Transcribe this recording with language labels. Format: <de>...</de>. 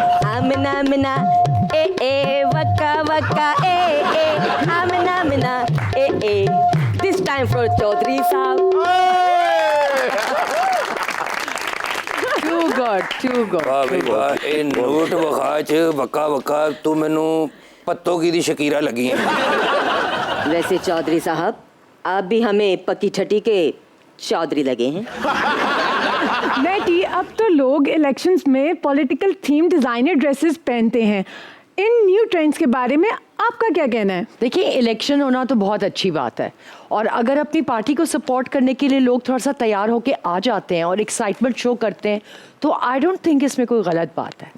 <en>आमना आमना ए ए वक्का वक्का ए ए, आमना आमना ए ए। This time for Chaudhary साहब। Too good, too good.</en> <pa>वाह भाई वाह, ਇਹ note ਵਖਾ ਚ ਵਕਾ ਵਕਾ ਤੂੰ ਮੈਨੂੰ ਪੱਤੋ ਕੀ ਦੀ ਸ਼ਕੀਰਾ ਲੱਗੀ ਹੈ।</pa> <hi>वैसे चौधरी साहब, आप भी हमें पक्की छठी के चौधरी लगे हैं। नेटी, अब तो लोग इलेक्शंस में पॉलिटिकल थीम डिजाइनर ड्रेसेस पहनते हैं। इन न्यू ट्रेंड्स के बारे में आपका क्या कहना है? देखिए, इलेक्शन होना तो बहुत अच्छी बात है, और अगर अपनी पार्टी को सपोर्ट करने के लिए लोग थोड़ा सा तैयार होके आ जाते हैं और एक्साइटमेंट शो करते हैं, तो आई डोंट थिंक इसमें कोई गलत बात है।</hi>